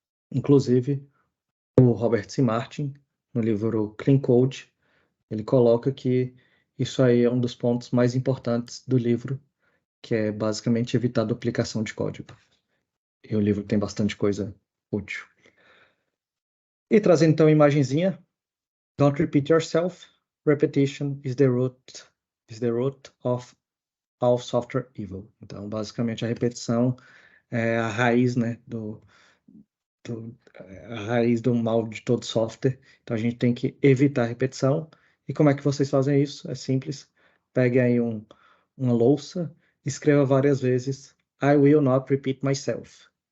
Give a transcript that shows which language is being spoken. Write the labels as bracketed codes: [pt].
[pt] Inclusive, o Robert C. Martin, no livro Clean Code, ele coloca que isso aí é um dos pontos mais importantes do livro, que é basicamente evitar duplicação de código. E o livro tem bastante coisa útil. E trazendo então a imagenzinha, [en] don't repeat yourself. Repetition is the root of all software evil. [pt] Então, basicamente, a repetição é a raiz, né, a raiz do mal de todo software. Então, a gente tem que evitar a repetição. E como é que vocês fazem isso? É simples. Pegue aí uma louça, escreva várias vezes [en] I will not repeat myself.